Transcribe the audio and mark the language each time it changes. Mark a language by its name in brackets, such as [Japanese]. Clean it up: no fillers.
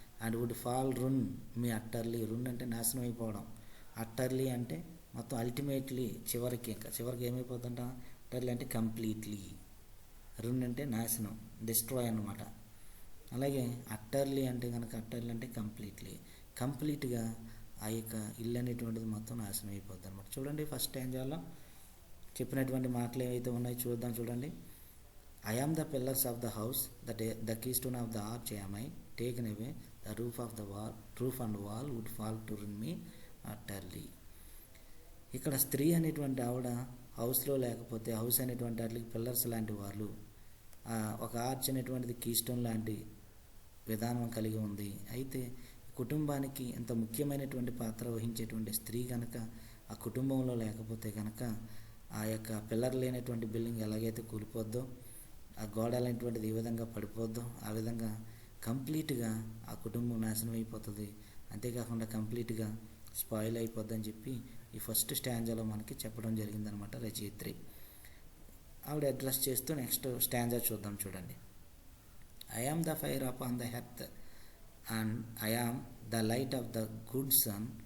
[English] And would fall ruin me utterly. [Telugu] రున్ అంటే నాశనం అయిపోవడం, అట్టర్లీ అంటే మొత్తం అల్టిమేట్లీ చివరికి ఏమైపోతుందంట, అట్టర్లీ అంటే కంప్లీట్లీ, రున్ అంటే నాశనం, డిస్ట్రాయ్ అన్నమాట. అలాగే అట్టర్లీ అంటే కనుక అట్టర్లీ అంటే కంప్లీట్గా ఆ యొక్క ఇల్లు అనేటువంటిది మొత్తం నాశనం అయిపోద్ది అనమాట. చూడండి, ఫస్ట్ స్టాంజాలో చెప్పినటువంటి మాటలు ఏవైతే ఉన్నాయో చూద్దాం. చూడండి. [English] I am the pillars of the house, the keystone of the arch am I. Taken away, the roof and wall would fall to ruin me utterly. [Telugu] ఇక్కడ స్త్రీ అనేటువంటి ఆవిడ హౌస్లో లేకపోతే హౌస్ అనేటువంటి వాటికి పిల్లర్స్ లాంటి వాళ్ళు, ఒక ఆర్చ్ అనేటువంటిది కీస్టోన్ లాంటి విధానం కలిగి ఉంది. అయితే కుటుంబానికి ఎంత ముఖ్యమైనటువంటి పాత్ర వహించేటువంటి స్త్రీ కనుక ఆ కుటుంబంలో లేకపోతే కనుక ఆ యొక్క పిల్లర్ లేనటువంటి బిల్డింగ్ ఎలాగైతే కూలిపోద్దో, ఆ గోడ అనేటువంటిది ఏ విధంగా పడిపోద్దో ఆ విధంగా కంప్లీట్గా ఆ కుటుంబం నాశనం అయిపోతుంది. అంతేకాకుండా కంప్లీట్గా స్పాయిల్ అయిపోద్ది అని చెప్పి ఈ ఫస్ట్ స్టాంజాలో మనకి చెప్పడం జరిగిందనమాట రచయిత్రి. ఆవిడ అడ్రస్ చేస్తూ నెక్స్ట్ స్టాంజా చూద్దాం. చూడండి. [English] I am the fire upon the hearth, and I am the light of the good sun.